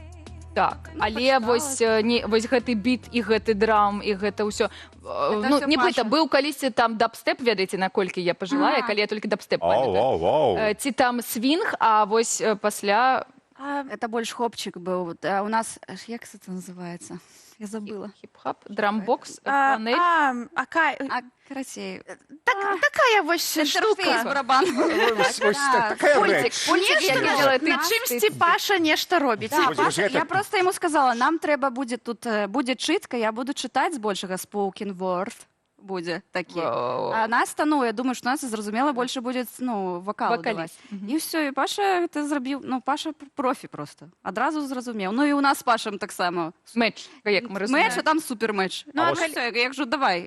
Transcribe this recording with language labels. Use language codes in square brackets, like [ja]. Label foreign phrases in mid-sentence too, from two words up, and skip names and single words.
[be] Так, але вось гэты біт і гэты драм, і гэта ўсё... Ну, не блыта, быў калісьці там дабстэп, ведаеце, наколькі я пажылая, калі я толькі дабстэп памятаю. Ці там свінг, а вось пасля... Это больш хопчик быў. У нас, як [ru] это называется? [be] Я забыла. Хип-хап, драмбокс, панель. Карацей. Такая вось штука. Барабан. Такая рэч. На чымсьці Паша нешта робіць. [ru] Я просто ему сказала, [be] нам трэба будзе чытка, я буду чытаць збольшага [en] spoken word. [be] Будзе такі. А Настя, я думаю, што Настя зразумела, больше будзе, вакал даваць. І ўсё, і Паша гэта зрабіў, Паша профі просто. Адразу зразумеў. Ну і у нас з Пашам таксама. Мэч, як мы разумеем. Мэч, а там супер мэч. Ну, а ўсё, як жа, давай.